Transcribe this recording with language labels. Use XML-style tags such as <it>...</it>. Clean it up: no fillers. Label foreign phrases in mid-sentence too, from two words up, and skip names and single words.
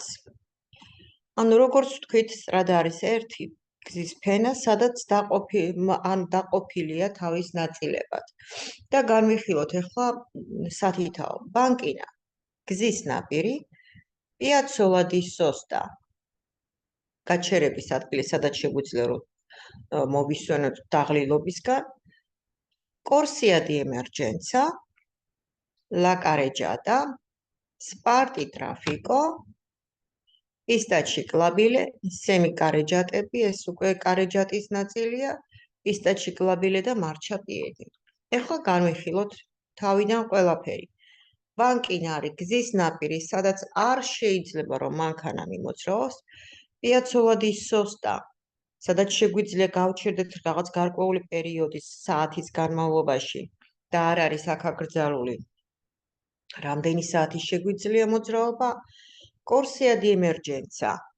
<ka>ანუ როგორც ვთქვით, strada არის ერთი გზის ფენა, სადაც დაყოფილია თავის ნაწილებად. და განვიხილოთ ახლა სათითაო. ბანკინა, გზის ნაპირი,</ka> <it>Piazzola di Sosta,</it> <ka>გაჩერების ადგილი, სადაც შეგვიძლია რომ მოვისვენოთ დაღლილობისგან,</ka> <it>Corsia di Emergenza, La Carreggiata, Sparti Traffico, Pista ciclabile,</it> <ka>semiccarreggiatები, ეს უკვე კარეჯატის ნაწილია,</ka> <it>Pista ciclabile და Marcia piedi.</it> <ka>ახლა განვიხილოთ თავიდან ყველაფერი. ბანკინა არის გზის ნაპირი, სადაც არ შეიძლება რომ მანქანა მიმოძრაოს,</ka> <it>Piazzola di Sosta,</it> <ka>სადაც შეგვიძლია გავჩერდეთ რაღაც გარკვეული პერიოდის საათის განმავლობაში და არ არის აქ აკრძალული რამდენი საათი შეგვიძლია მოძრაობა,</ka> <it>Corsia di Emergenza,</it>